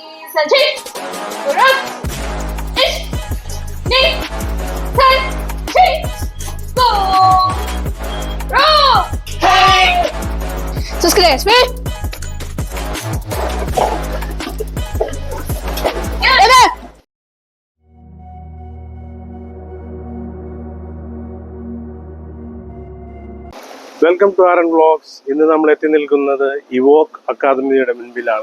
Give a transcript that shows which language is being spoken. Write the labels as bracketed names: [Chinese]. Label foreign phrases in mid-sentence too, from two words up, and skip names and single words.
[English] 三七五六一二三七走绕嘿这是个脸呗 welcome to R and vlogs. [Malayalam] ഇന്ന് നമ്മൾ എത്തി നിൽക്കുന്നത് ഇവോക്ക് അക്കാദമിയുടെ മുൻപിലാണ്.